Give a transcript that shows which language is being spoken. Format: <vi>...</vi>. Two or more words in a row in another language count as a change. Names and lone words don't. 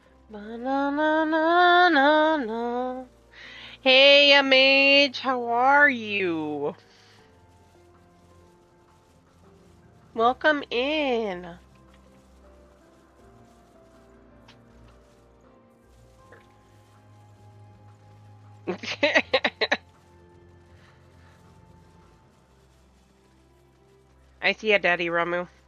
<en>Ba-na-na-na-na-na. Hey, mage, how are you? Welcome in. I see a daddy, Ramu.</en>